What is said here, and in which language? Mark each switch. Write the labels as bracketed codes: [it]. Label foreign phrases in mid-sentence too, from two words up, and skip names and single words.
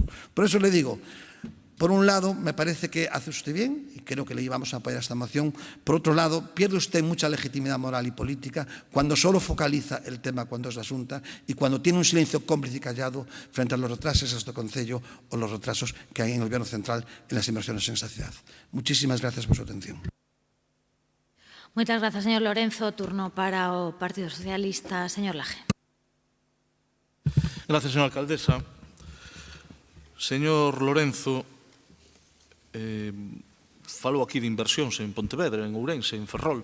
[es] Por eso le digo, por un lado, me parece que hace usted bien, y creo que le íbamos a apoyar esta moción. Por otro lado, pierde usted mucha legitimidad moral y política cuando solo focaliza el tema cuando es la Xunta y cuando tiene un silencio cómplice y callado frente a los retrasos de este Concello o los retrasos que hay en el Gobierno central en las inversiones en esta ciudad. Muchísimas gracias por su atención. [gl] Moitas grazas, señor Lorenzo. Turno para o Partido Socialista. Señor Laje. [es] Gracias, señora alcaldesa. [gl] Señor Lorenzo, falou aquí de inversións en Pontevedra, en Ourense, en Ferrol.